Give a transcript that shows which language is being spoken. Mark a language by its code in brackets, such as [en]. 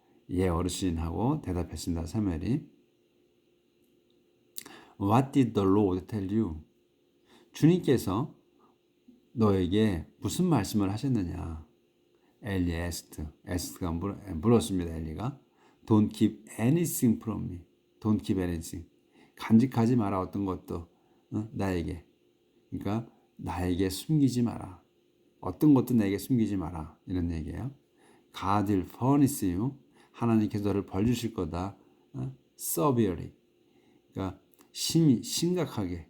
[ko] 예, 어르신 하고 대답했습니다. 사무엘이. [en] What did the Lord tell you? [ko] 주님께서 너에게 무슨 말씀을 하셨느냐? 엘리 asked가 물었습니다. [en] 엘리가 Don't keep anything from me. Don't keep anything. [ko] 간직하지 마라 어떤 것도 나에게. 그러니까 나에게 숨기지 마라. 어떤 것도 내게 숨기지 마라. 이런 얘기예요. [en] God will punish you. [ko] 하나님께서 너를 벌 주실 거다. severely. 그러니까 심각하게.